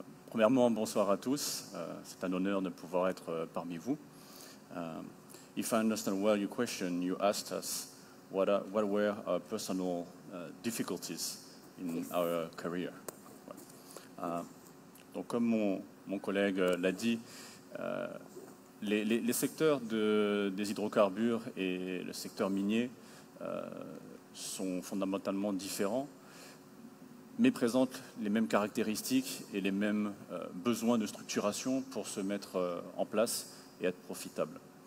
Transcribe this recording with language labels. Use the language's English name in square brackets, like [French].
[French] Premièrement, bonsoir à tous. C'est un honneur de pouvoir être parmi vous. [English] If I understand well your question, you asked us what were our personal difficulties in our career. [French] Donc, comme mon collègue l'a dit, les secteurs des hydrocarbures et le secteur minier sont fondamentalement différents, mais présentent les mêmes caractéristiques et les mêmes besoins de structuration pour se mettre en place et être profitables.